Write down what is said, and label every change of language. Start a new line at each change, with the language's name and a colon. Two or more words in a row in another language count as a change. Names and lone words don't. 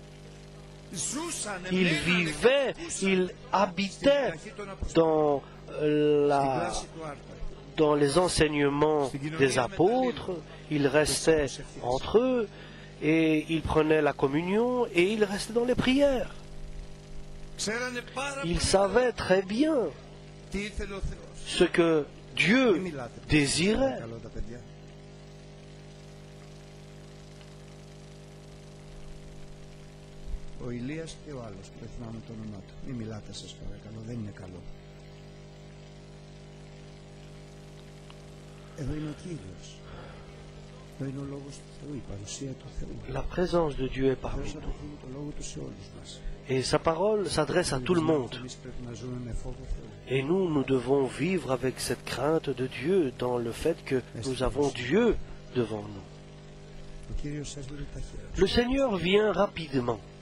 French: Ils vivaient, ils habitaient dans les enseignements des apôtres. Ils restaient entre eux et ils prenaient la communion et ils restaient dans les prières. Ils savaient très bien ce que Dieu désirait.
Greek: Ο Ηλίας και ο άλλος, δεν θυμάμαι το όνομά του. Μην μιλάτε σας παρακαλώ, δεν είναι καλό. Εδώ είναι ο Κύριος. Εδώ είναι ο Λόγος του Θεού, η παρουσία του Θεού.
French: La présence de Dieu est parmi nous. Et sa parole s'adresse à tout le monde. Et nous, nous devons vivre avec cette crainte de Dieu dans le fait que nous avons Dieu devant nous. Le Seigneur vient rapidement.